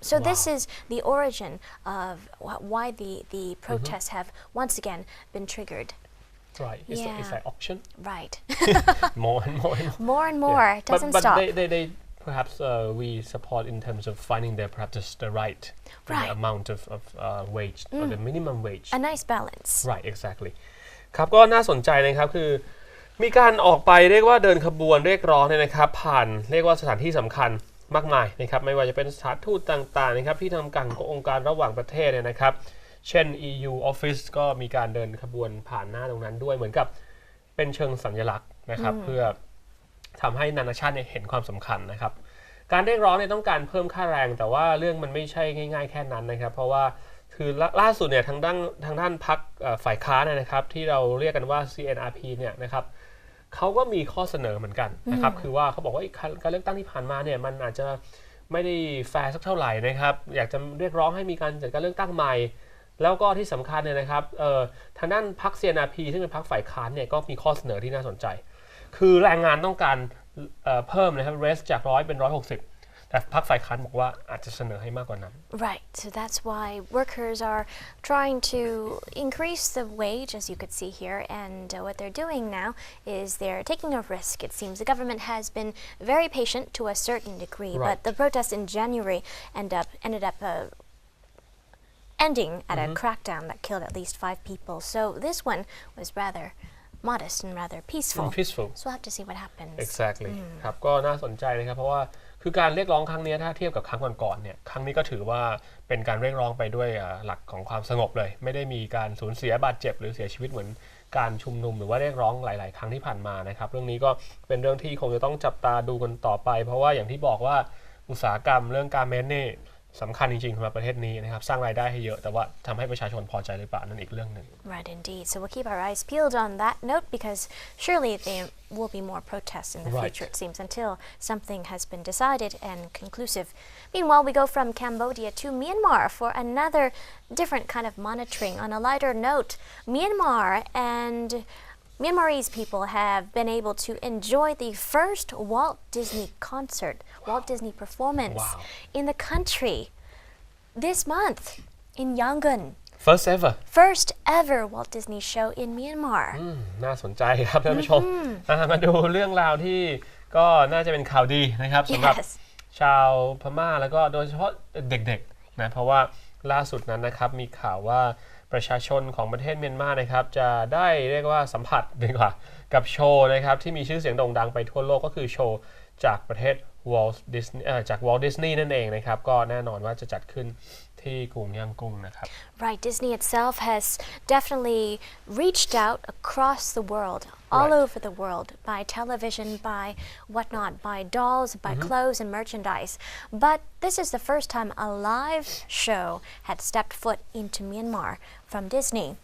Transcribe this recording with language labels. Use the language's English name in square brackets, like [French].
[English] So this is the origin of why the protests have once again been triggered. Right. It's like auction. Right. More and more. More and more. It doesn't but stop. They perhaps we support in terms of finding their perhaps the right amount of wage or the minimum wage. A nice balance. Right. Exactly. [Thai] ครับก็น่าสนใจนะครับคือมีการออกไปเรียกว่าเดินขบวนเรียกร้องเนี่ยนะครับผ่านเรียกว่าสถานที่สำคัญมากมายนะครับไม่ว่าจะเป็นสถานทูตต่างๆนะครับที่ทำการองค์การระหว่างประเทศเนี่ยนะครับเช่น EU Office ก็มีการเดินขบวนผ่านหน้าตรงนั้นด้วยเหมือนกับเป็นเชิงสัญลักษณ์นะครับเพื่อ ทำให้นานาชาติเห็นความสำคัญนะครับการเรียกร้องเนี่ยต้องการเพิ่มค่าแรงแต่ว่าเรื่องมันไม่ใช่ง่ายๆแค่นั้นนะครับเพราะว่าคือล่าสุดเนี่ยทางด้านพรรคฝ่ายค้านนะครับที่เราเรียกกันว่า CNRP เนี่ยนะครับเขาก็มีข้อเสนอเหมือนกันนะครับคือว่าเขาบอกว่าการเลือกตั้งที่ผ่านมาเนี่ยมันอาจจะไม่ได้แฟร์สักเท่าไหร่นะครับอยากจะเรียกร้องให้มีการจัดการเลือกตั้งใหม่แล้วก็ที่สำคัญเนี่ยนะครับ ทางด้านพรรค CNRP ซึ่งเป็นพรรคฝ่ายค้านเนี่ยก็มีข้อเสนอที่น่าสนใจคือแรงงานต้องการเพิ่มนะครับ raise จาก100เป็น160แต่พรรคฝ่ายค้านบอกว่าอาจจะเสนอให้มากกว่านั้น [English] Right. So that's why workers are trying to increase the wage, as you could see here, and what they're doing now is they're taking a risk. It seems the government has been very patient to a certain degree, but the protests in January ended up ending at a crackdown that killed at least 5 people. So this one was rather modest and rather peaceful. So we'll have to see what happens. Exactly. [Thai] ครับก็น่าสนใจนะครับเพราะว่าคือการเรียกร้องครั้งนี้ถ้าเทียบกับครั้งก่อนๆเนี่ยครั้งนี้ก็ถือว่าเป็นการเรียกร้องไปด้วยหลักของความสงบเลยไม่ได้มีการสูญเสียบาดเจ็บหรือเสียชีวิตเหมือนการชุมนุมหรือว่าเรียกร้องหลายๆครั้งที่ผ่านมานะครับเรื่องนี้ก็เป็นเรื่องที่คงจะต้องจับตาดูกันต่อไปเพราะว่าอย่างที่บอกว่าอุตสาหกรรมเรื่องการเมนนี่สำคัญจริงๆสำหรับประเทศนี้นะครับสร้างรายได้ให้เยอะแต่ว่าทำให้ประชาชนพอใจหรือเปล่านั่นอีกเรื่องหนึ่ง [English] Right, indeed. So we'll keep our eyes peeled on that note because surely there will be more protests in the future, it seems, until something has been decided and conclusive. Meanwhile, we go from Cambodia to Myanmar for another different kind of monitoring. On a lighter note, Myanmar and Myanmarese people have been able to enjoy the first Walt Disney concert, Walt Disney performance in the country this month in Yangon. First ever Walt Disney show in Myanmar. [Thai] น่าสนใจครับท่านผู้ชมมาดูเรื่องราวที่ก็น่าจะเป็นข่าวดีนะครับสำหรับชาวพม่าแล้วก็โดยเฉพาะเด็กๆนะเพราะว่าล่าสุดนั้นนะครับมีข่าวว่าประชาชนของประเทศเมียนมานะครับจะได้เรียกว่าสัมผัสดีกว่ากับโชว์นะครับที่มีชื่อเสียงโด่งดังไปทั่วโลกก็คือโชว์จากประเทศจาก Walt Disney นั่นเองนะครับก็แน่นอนว่าจะจัดขึ้นที่กรุงย่างกุ้งนะครับ [English] Right, Disney itself has definitely reached out across the world, all over the world, by television, by whatnot, by dolls, by clothes and merchandise. But this is the first time a live show had stepped foot into Myanmar from Disney.